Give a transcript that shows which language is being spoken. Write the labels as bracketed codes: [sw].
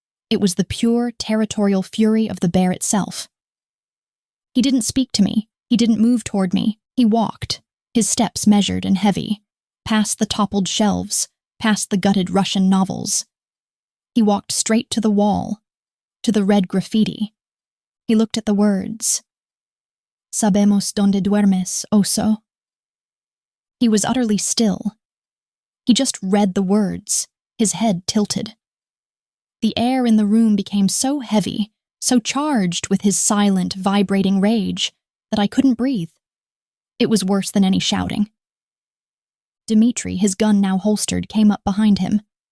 [en] It was the pure, territorial fury of the bear itself. He didn't speak to me, he didn't move toward me. He walked, his steps measured and heavy, past the toppled shelves, past the gutted Russian novels. He walked straight to the wall, to the red graffiti. He looked at the words. [es] Sabemos donde duermes, oso. [en] He was utterly still. He just read the words, his head tilted. The air in the room became so heavy, so charged with his silent, vibrating rage, that I couldn't breathe. It was worse than any shouting. Dmitri, his gun now holstered, came up behind him.